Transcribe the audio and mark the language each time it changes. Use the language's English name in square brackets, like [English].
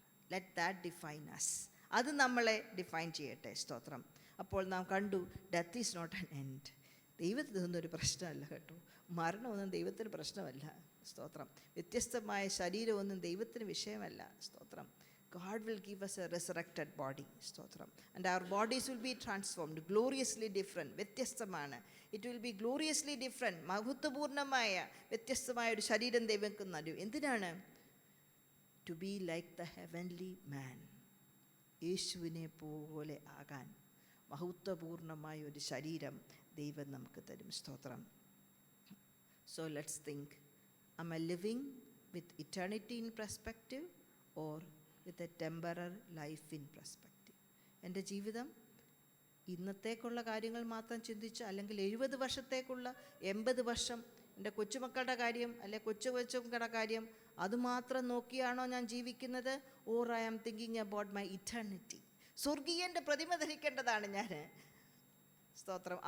[English] Let that define us. [Malayalam] അത് നമ്മളെ define ചെയ്യട്ടെ. സ്തോത്രം. അപ്പോൾ നാം കണ്ടു, [English] Death is not an end. [Malayalam] ദൈവത്തിനൊന്നും ഒരു പ്രശ്നമല്ല കേട്ടോ. മരണമൊന്നും ദൈവത്തിന് പ്രശ്നമല്ല. സ്തോത്രം. വ്യത്യസ്തമായ ശരീരമൊന്നും ദൈവത്തിന് വിഷയമല്ല. സ്തോത്രം. [English] God will give us a resurrected body. [Malayalam] സ്തോത്രം. [English] And our bodies will be transformed, gloriously different. [Malayalam] വ്യത്യസ്തമാണ്. [English] It will be gloriously different. [Malayalam] മഹത്വപൂർണ്ണമായ വ്യത്യസ്തമായ ഒരു ശരീരം ദൈവങ്ങൾക്ക് നൽകും. എന്തിനാണ്? [English] To be like the heavenly man. [Malayalam] യേശുവിനെ പോലെ ആകാൻ മഹത്വപൂർണ്ണമായ ഒരു ശരീരം ദൈവം നമുക്ക് തരും. സ്തോത്രം. [English] So let's think, am I living with eternity in perspective or with a temporal life in perspective? [Malayalam] എൻ്റെ ജീവിതം ഇന്നത്തേക്കുള്ള കാര്യങ്ങൾ മാത്രം ചിന്തിച്ച്, അല്ലെങ്കിൽ 70 വർഷത്തേക്കുള്ള 80 വർഷം എൻ്റെ കൊച്ചുമക്കളുടെ കാര്യം, അല്ലെ കൊച്ചുമക്കളുടെ കാര്യം അതുമാത്രം നോക്കിയാണോ ഞാൻ ജീവിക്കുന്നത്? [English] Or I am thinking about my eternity. [Malayalam] സ്വർഗീയൻ്റെ പ്രതിമ ധരിക്കേണ്ടതാണ് ഞാൻ. സ്തോത്രം.